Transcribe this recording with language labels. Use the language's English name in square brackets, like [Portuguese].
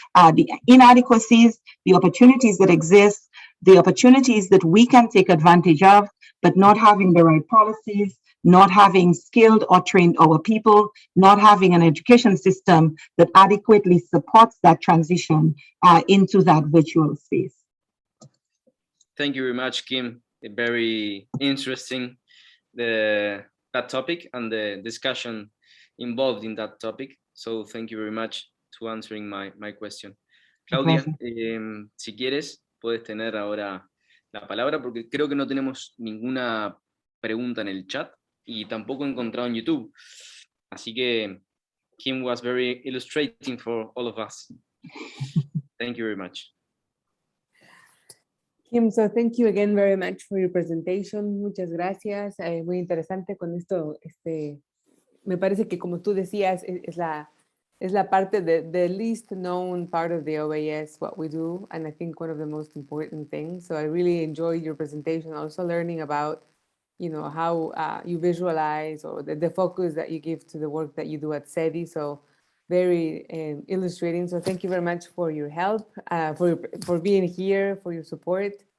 [English] The inadequacies, the opportunities that exist, the opportunities that we can take advantage of, but not having the right policies, not having skilled or trained our people, not having an education system that adequately supports that transition into that virtual space. Thank you very much, Kim. Very interesting, that topic and the discussion involved in that topic. So thank you very much to answering my question. [Spanish] Claudia, si quieres, puedes tener ahora la palabra porque creo que no tenemos ninguna pregunta en el chat y tampoco he encontrado en YouTube. Así que [English] Kim was very illustrating for all of us. Thank you very much. Kim, so thank you again very much for your presentation. [Spanish] Muchas gracias. Muy interesante con esto. Me parece que, como tú decías, es la Es la parte, [English] the least known part of the OAS, what we do, and I think one of the most important things. So I really enjoyed your presentation, also learning about, you know, how you visualize, or the focus that you give to the work that you do at SEDI. So very illustrating. So thank you very much for your help, for being here, for your support.